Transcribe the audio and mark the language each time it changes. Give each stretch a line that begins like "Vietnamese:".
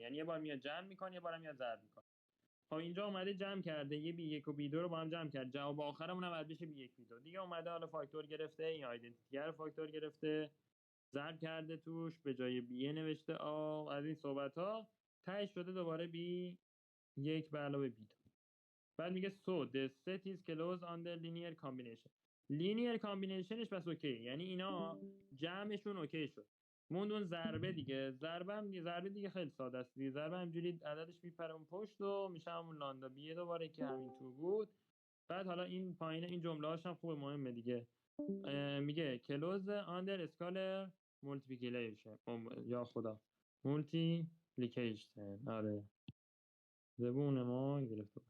Persian: یعنی یه بار میاد جمع میکنه، یه بار میاد ضرب میکنه. خب اینجا اومده جمع کرده، یه بی یک و بی دو رو با هم جمع کرد، جواب آخرمون هم بعد بشه بی یک بی دو دیگه. اومده حالا فاکتور گرفته، این آیدنتیتی رو فاکتور گرفته، ضرب کرده توش، به جای بی نوشته آ. از این صحبت ها تهش شده دوباره بی یک به علاوه بی دو. بعد میگه
English: so the set is closed under linear combination.
Persian: linear combinationش بس اوکی، یعنی اینا جمعشون اوکی شد. موند اون ضربه دیگه. ضربه دیگه خیلی ساده است دیگه. ضربه همجوری عددش میپره اون پشت و میشه همون لاندا بی دوباره که همین تو بود. بعد حالا این پایینه این جمله هاش هم خوب مهمه دیگه. میگه
English: close under scalar multiplication.
Persian: یا خدا multiplication. آره زبون ما گرفت.